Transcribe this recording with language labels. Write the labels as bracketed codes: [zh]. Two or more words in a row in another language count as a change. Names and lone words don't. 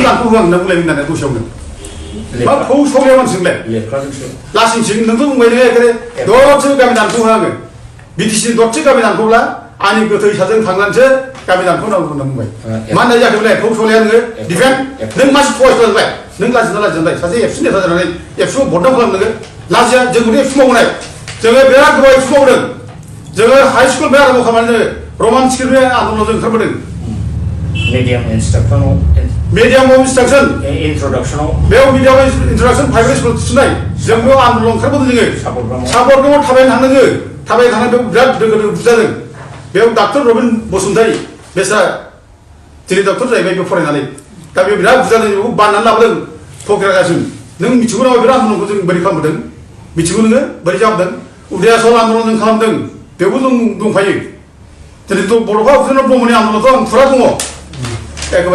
[brx] दानख' होआं होनना बुंलायगोन होननानै दसेयावनो मा फौ सौलाया मानसिजोंलाय लासिंसिं नोंथ' बुंबाय नोङो एखेबारे दरसे गामि दानख' होआङो बिटिसि दरसे गामि दानख'ब्ला आंनि गोथै साजों थांनानैसो गामि दानख'नांगौ होनना बुंबाय मा होननाय जाखो बेलाय फौ सौलाया नोङो डिफेन्ड नों मानसि फरायसालाय नों लाजिना लाजिना सासे एबसु नेता जानानै एबसु बदनाम खालामनो नोङो लाजिया जों उदै एबसु मावनाय जोङो बिराद गोबाव एबसु मावदों जोङो हाइ स्कुल बे आरम्भ खालामनानै जोङो [en] Roman script [brx] आन्दोलनाव जों ओंखारबोदों [en] medium instruction introduction [brx] बेयाव [en] medium introduction private school [brx] थिसननाय जों बेयाव आन्दोलन ओंखारबोदों जोङो सापरगामाव थाबायनो थांदों जोङो थाबायनो थांनानै बेयाव बिराद दोगो बुजादों बेयाव डक्टर रबिन बसुमतारी बेस्रा दिनै डक्टर जाहैबाय बेयाव फरायनानै दा बेयाव बिराद बुजादों बेखौ बाननानै लाबोदों फकिरागासिम नों मिथिगौ नामा बिराद आन्दोलनखौ जों बोरै खालामबोदों मिथिगौ नोङो बोरै जाबोदों उदयाचल आन्दोलन जों खालामदों बेयावबो जों दंफायो दिनैथ' बड'फा उपेन्द्र ब्रह्मनि आन्दोलनाथ' आं फुरा दङ एकेबारे